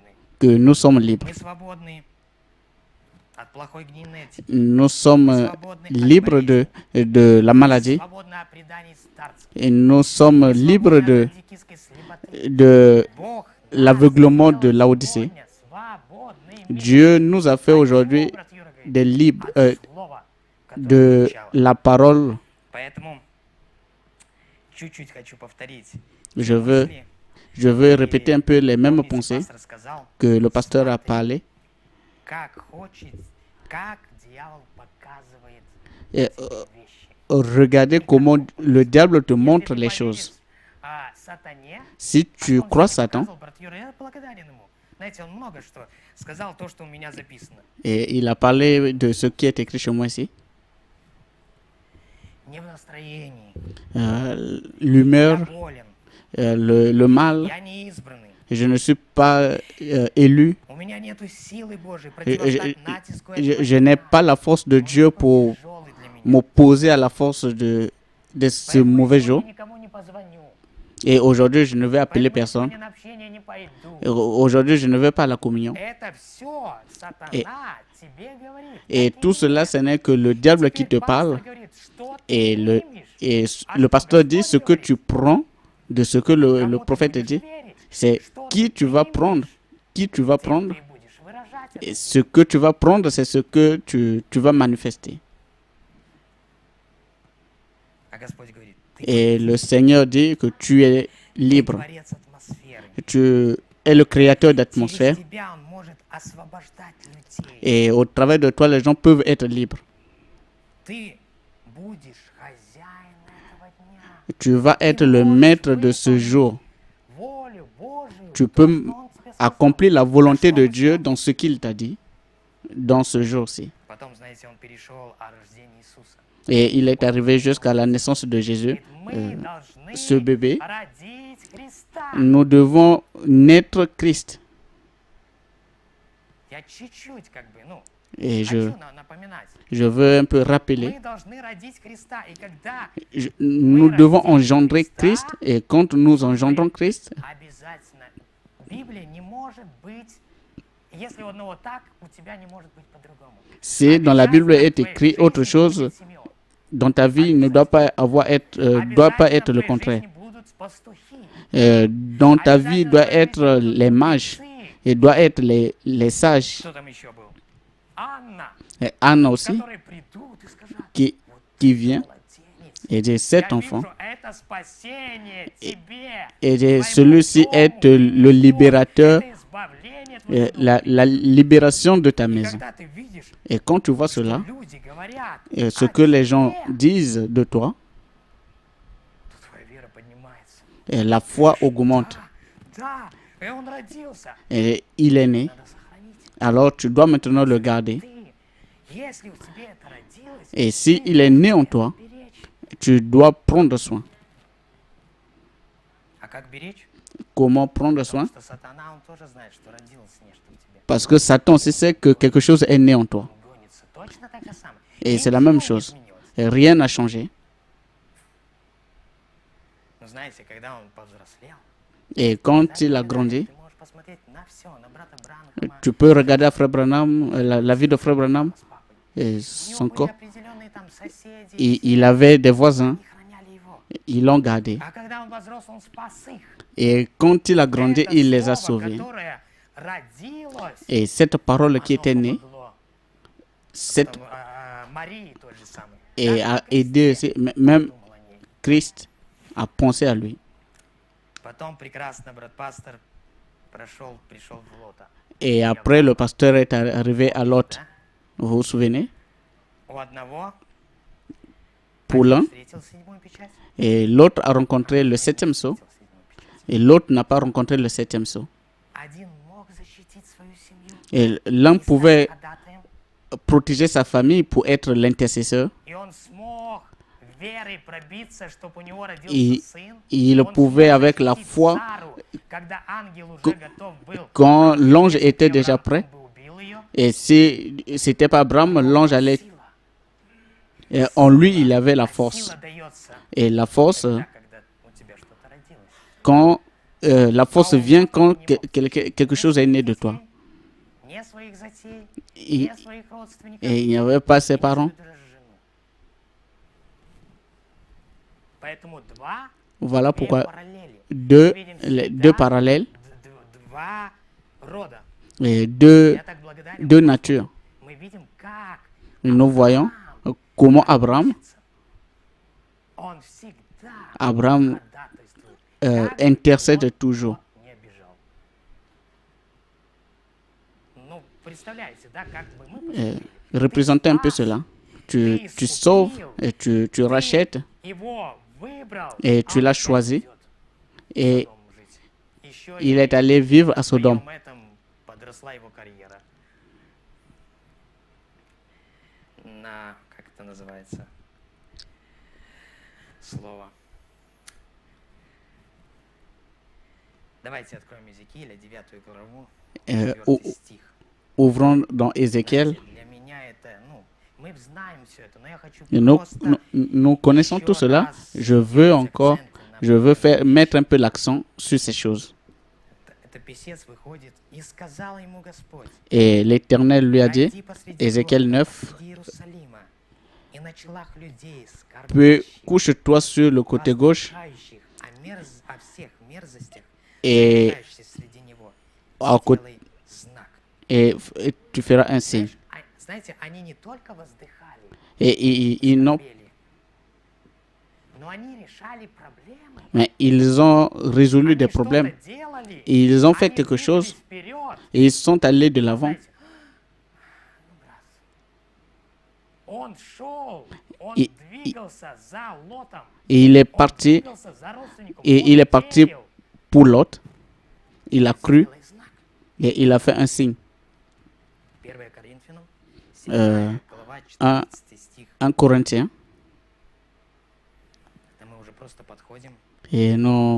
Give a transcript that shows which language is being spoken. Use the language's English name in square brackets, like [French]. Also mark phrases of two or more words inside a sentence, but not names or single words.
[French] que nous sommes libres. [Russian] Мы свободны от плохой генетики. [French] Nous sommes libres de la maladie [Russian] Свободны от преданий старцев. [French] et nous sommes libres [Russian] Свободны от [French] de, [Russian] антикистской слепоты. [French] de [Russian] Бог [French] l'aveuglement [Russian] нас [French] de [Russian] сделал [French] Laodicée. [Russian] сегодня свободными. [French] Dieu nous a fait [Russian] От [French] aujourd'hui [Russian] чего, брат Юра говорит? [French] des libres [Russian] От слова, которое [French] de [Russian] звучало. [French] la parole. [Russian] Поэтому чуть-чуть хочу повторить. [French] Je [Russian] мысли. [French] veux répéter un peu les mêmes [Russian] Помните, [French] pensées [Russian] пастор сказал, [French] que le pasteur a parlé. [Russian] как дьявол показывает [French] Et, [Russian] тебе вещи. [French] regardez comment le diable te montre [Russian] Если ты [French] les [Russian] поверишь, [French] choses. [Russian] Сатане, [French] Si tu [Russian] он [French] crois [Russian] сегодня [French] Satan, [Russian] показывал, брат Юра, я благодарен ему. Знаете, он много что сказал, то, что у меня записано. [French] et il a parlé de ce qui est écrit chez moi ici, [Russian] Не в настроении. [French] l'humeur, [Russian] Я болен. [French] le mal, [Russian] Я не избранный. [French] je ne suis pas élu, [Russian] У меня нету силы Божьей [French] je, [Russian] противостать натиску [French] je- [Russian] этого [French] je n'ai [Russian] дня. [French] pas la force de [Russian] Он [French] Dieu [Russian] слишком [French] pour [Russian] тяжелый для меня. [French] m'opposer à la force de ce [Russian] Поэтому [French] mauvais [Russian] я [French] jour. [Russian] сегодня никому не позвоню. [French] Et aujourd'hui, je ne vais appeler [Russian] Поэтому я [French] personne. [Russian] сегодня на общение не пойду. [French] Et aujourd'hui, je ne vais pas à la communion. [Russian] Это все сатана [French] Et- [Russian] тебе говорит. [French] Et [Russian] Это [French] tout [Russian] не [French] cela, [Russian] я. [French] ce n'est que le diable qui te [Russian] Теперь [French] parle. [Russian] пастор говорит, что [French] Et [Russian] ты [French] le, [Russian] примешь, [French] et [Russian] а [French] le [Russian] что [French] pasteur dit [Russian] Господь [French] ce que [Russian] говорит. [French] tu prends de ce que le [Russian] Кому ты [French] prophète [Russian] будешь [French] dit. [Russian] верить, [French] C'est [Russian] что [French] qui [Russian] ты [French] tu vas [Russian] примешь, [French] prendre. Qui tu vas [Russian] тем [French] prendre. [Russian] ты будешь выражать [French] Et [Russian] это. [French] ce que tu vas prendre, c'est ce que tu vas manifester. [Russian] А Господь говорит, ты [French] Et le Seigneur dit que tu es libre. [Russian] творец атмосферы. [French] Tu es le créateur [Russian] Через [French] d'atmosphère. [Russian] тебя Он может освобождать людей. [French] Et au travers de toi, les gens peuvent être libres. [Russian] Ты будешь хозяин этого дня. [French] Tu vas être le maître de ce jour. [Russian] Волю Божию, [French] Tu [Russian] то, [French] peux [Russian] что Он тебе сказал. [French] accomplir la volonté de Dieu dans ce qu'il t'a dit, dans ce jour-ci. [Russian] Потом, знаете, он перешел о рождении Иисуса. [French] Et il est arrivé jusqu'à la naissance de Jésus, [Russian] Говорит, мы должны [French] ce bébé. [Russian] родить Христа. [French] Nous devons naître Christ. [Russian] Я чуть-чуть [French] Et [Russian] хочу напоминать. [French] je veux un peu rappeler, [Russian] Мы должны родить Христа. И когда [French] nous devons engendrer Christ. Et quand nous engendrons Christ, [Russian] обязательно Библия не может быть, если у одного так, у тебя не может быть по-другому. [French] si dans la Bible est écrit autre chose, dans ta vie ne doit pas être le contraire. Dans ta vie doit être les mages et doit être les sages. [Russian] Кто там еще был? Анна, [French] Et Anne aussi, [Russian] которые придут и скажут, [French] qui vient [Russian] младенец, [French] et dit [Russian] я [French] 7 enfants. [Russian] вижу, это спасение тебе. [French] Et dit, celui-ci est le libérateur, [Russian] Это избавление твоего. [French] la libération de ta [Russian] И [French] maison. [Russian] когда ты видишь, [French] Et quand tu vois [Russian] что [French] cela, [Russian] люди говорят, [French] et ce que les gens disent de toi, [Russian] то твоя вера поднимается. [French] et la foi augmente. [Russian] Да, и он родился. [French] Et il est né. [Russian] Надо сохранить. [French] Alors tu dois maintenant le garder. [Russian] Ты, если у тебя это родилось, [French] Et si il est né en toi, [Russian] беречь. [French] tu dois prendre soin. [Russian] А как беречь? [French] Comment prendre soin? [Russian] Потому что сатана, он тоже знает, что родилось нечто у тебя. [French] Parce que Satan aussi sait que quelque chose est né en toi. [Russian] Он гонится. Точно так же самое. [French] Et c'est la [Russian] Ничего [French] même [Russian] не [French] chose. [Russian] изменилось. [French] Et rien n'a changé. [Russian] Но знаете, когда он повзрослел, [French] Et quand [Russian] да, [French] il a [Russian] тогда [French] grandi, [Russian] ты можешь посмотреть на все, на брата Бранхама, [French] tu peux regarder à Frère Branham, la vie de Frère Branham [Russian] с папой. [French] et [Russian] У него [French] son [Russian] были [French] corps. [Russian] определенные там соседи, [French] Et [Russian] все, [French] il avait des voisins, [Russian] они храняли его. [French] ils l'ont gardé. [Russian] А когда он возрос, он спас их. [French] Et quand il a grandi, [Russian] Это [French] il les a [Russian] слово, [French] sauvés. [Russian] которое родилось, [French] Et cette parole qui [Russian] оно [French] était née, [Russian] помогло. [French] cette, [Russian] Потом, Марии той же самой. [French] et [Russian] Даже [French] a [Russian] Христе [French] aidé aussi, même [Russian] думал о ней. [French] Christ a pensé à lui. [Russian] Потом прекрасно брат-пастор пришел в Лота. [French] Et après, le pasteur est arrivé à Lot. [Russian] Да? [French] Vous vous souvenez? [Russian] У одного [French] Pour [Russian] один [French] l'un, [Russian] встретил седьмую печать, [French] et l'autre a rencontré le [Russian] другой [French] septième [Russian] не [French] sceau, [Russian] встретил седьмую печать. [French] et l'autre n'a pas rencontré le septième sceau. [Russian] Один мог защитить свою семью [French] Et l'un [Russian] и стать [French] pouvait [Russian] ходатаем, [French] protéger sa famille pour être l'intercesseur. [Russian] и он смог верой пробиться, чтобы у него родился И сын. [French] il [Russian] Он [French] pouvait [Russian] смог [French] avec la [Russian] защитить [French] foi, [Russian] Сару, когда ангел уже готов был. [French] quand l'ange [Russian] Если [French] était [Russian] бы [French] déjà [Russian] Авраам, [French] prêt, [Russian] он бы убил ее. [French] et si c'était pas Abraham, l'ange allait, [Russian] Сила. [French] et en lui il avait la [Russian] А [French] force. [Russian] сила дается [French] Et la force, [Russian] тогда, когда у тебя что-то родилось. [French] quand la force vient quand quelque chose est né de toi. [Russian] Не своих затей, [French] Et, [Russian] не своих родственников, [French] et il n'y avait pas ses [Russian] не [French] parents. [Russian] свою даже жену. Поэтому два [French] Voilà [Russian] две [French] pourquoi [Russian] параллели. [French] deux, [Russian] Мы видим [French] les [Russian] всегда [French] deux parallèles, [Russian] два рода. [French] et deux, [Russian] Я так благодарен, [French] deux [Russian] Господу. [French] natures. [Russian] Мы видим, как [French] Nous voyons comment Abraham, [Russian] он всегда [French] Abraham [Russian] ходатайствует. Как [French] intercède [Russian] бы [French] toujours. [Russian] он не обижал. Ну, представляете, да, как бы мы поступили. [French] Représentez un peu cela. Tu sauves et tu rachètes [Russian] Его выбрал, [French] et [Russian] а [French] tu [Russian] он [French] l'as [Russian] опять [French] choisi [Russian] идет в [French] et [Russian] Содом жить. Еще [French] il [Russian] и [French] est allé vivre à [Russian] в [French] Sodome. [Russian] своем этом подросла его карьера. На, как это называется, слово. Давайте откроем Иезекииля, 9 главу, [French] Euh, [Russian] 4 стих. [French] Ouvrons dans Ézéchiel. [Russian] Знаете, для меня это, ну, мы знаем все это, но я хочу [French] Et nous, [Russian] просто [French] nous connaissons tout cela. Je veux encore, je veux mettre un peu l'accent sur ces choses. [Russian] Это писец выходит, и сказал ему Господь: [French] Et l'Éternel lui a dit, [Russian] «Пройди посреди [French] Ézéchiel [Russian] города, [French] 9, [Russian] посреди Иерусалима, и на челах людей, [French] Puis [Russian] скорбящих, [French] couche-toi sur le côté gauche [Russian] воздыхающих о всех мерзостях, [French] et, [Russian] совершающихся среди него, [French] à côté, [Russian] сделай знак». [French] et tu feras un signe. [Russian] Знаешь, знаете, они не только воздыхали, [French] Et ils n'ont, [Russian] пели, но они решали проблемы. [French] mais ils ont résolu des [Russian] Они [French] problèmes. [Russian] что-то делали, [French] Et ils ont fait [Russian] они [French] quelque chose [Russian] двигались вперед. [French] et ils sont allés de l'avant. [Russian] Знаете, ну, брат, он шел, он И- двигался за Лотом, [French] Et il est [Russian] он [French] parti [Russian] двигался за родственником, [French] et [Russian] он [French] il est parti [Russian] верил. [French] pour l'autre. Il a cru [Russian] Сделай знак. [French] et il a fait un signe. [Russian] 1 Коринфянам, Э, 7 глава, 14 стих. [French] 1 Corinthiens. [Russian] Это мы уже просто подходим [French] Et nous